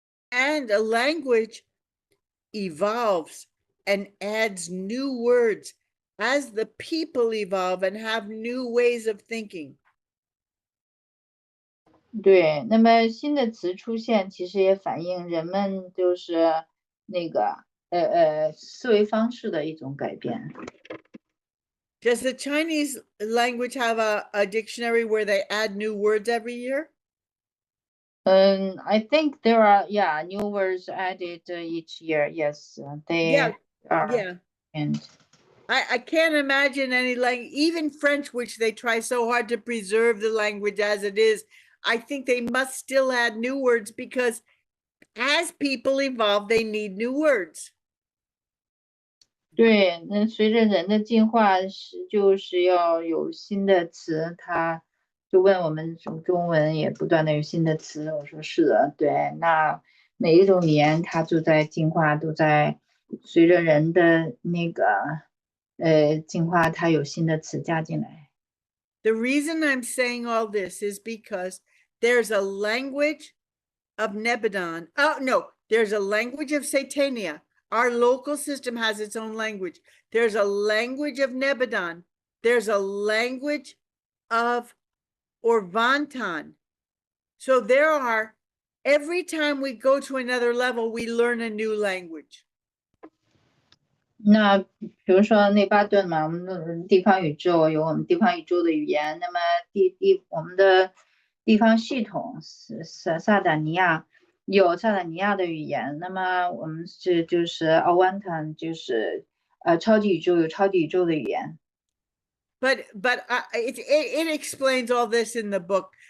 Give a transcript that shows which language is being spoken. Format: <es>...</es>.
<en>And a language evolves and adds new words as the people evolve and have new ways of thinking.</en> <zh>对，那么新的词出现，其实也反映人们就是那个思维方式的一种改变。</zh> <en>Does the Chinese language have a dictionary where they add new words every year? I think there are new words added each year. Yes, they are. Yeah. And I can't imagine any language, even French, which they try so hard to preserve the language as it is. I think they must still add new words because as people evolve, they need new words.</en> <zh>对，那随着人的进化就是要有新的词，他就问我们中文也不断的有新的词，我说是的，对，那每一种语言它就在进化，都在随着人的那个进化，它有新的词加进来。</zh> <en>The reason I'm saying all this is because there's a language of Nebadon. Oh, no, there's a language of Satania. Our local system has its own language. There's a language of Nebadon. There's a language of Orvantan. So there are, every time we go to another level, we learn a new language.</en> <zh>那比如说内巴顿嘛，我们的地方宇宙有我们地方宇宙的语言，那么我们的地方系统萨达尼亚有萨达尼亚的语言，那么我们就是奥万坦就是超级宇宙有超级宇宙的语言。</zh> <en>But it explains all this in the book.</en>